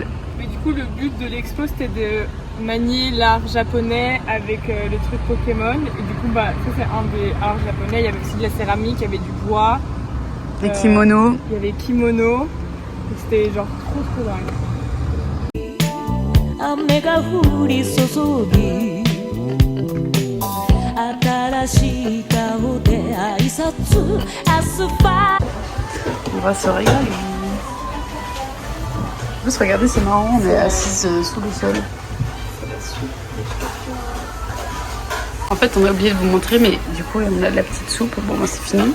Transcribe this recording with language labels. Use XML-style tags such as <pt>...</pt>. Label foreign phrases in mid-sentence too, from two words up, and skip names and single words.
<fr>Mais du coup le but de l'expo c'était de manier l'art japonais avec les trucs Pokémon. Et du coup, ça c'est un des arts japonais. Il y avait aussi de la céramique, il y avait du bois. Des kimonos. Il y avait kimono. C'était genre trop dingue.</fr> <ja>雨が降り注ぎ新しい顔で挨拶アスファルト</ja> <fr>On va se régaler. En plus, regardez, c'est marrant, on est assise sous le sol. En fait, on a oublié de vous montrer, mais du coup, on a de la petite soupe. Bon, moi, c'est fini.</fr>